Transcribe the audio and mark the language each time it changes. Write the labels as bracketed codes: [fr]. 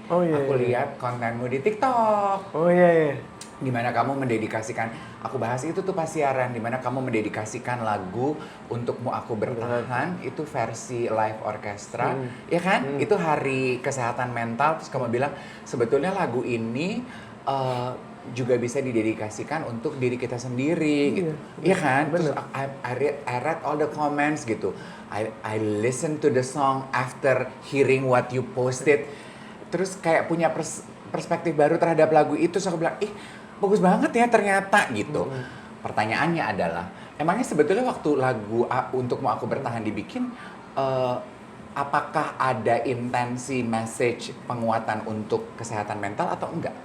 [id] Aku lihat kontenmu di TikTok. Dimana kamu mendedikasikan, aku bahas itu tuh pas siaran, dimana kamu mendedikasikan lagu Untukmu Aku Bertahan, itu versi live orkestra, ya kan? Itu hari kesehatan mental, terus kamu bilang, sebetulnya lagu ini juga bisa didedikasikan untuk diri kita sendiri, gitu. Iya kan? Terus [en] I read all the comments [id] gitu. [en] I listen to the song after hearing what you posted. [id] Terus kayak punya perspektif baru terhadap lagu itu. Terus aku bilang, bagus banget ya ternyata gitu. Pertanyaannya adalah, emangnya sebetulnya waktu lagu Untukmu Aku Bertahan dibikin, apakah ada intensi message penguatan untuk kesehatan mental atau enggak?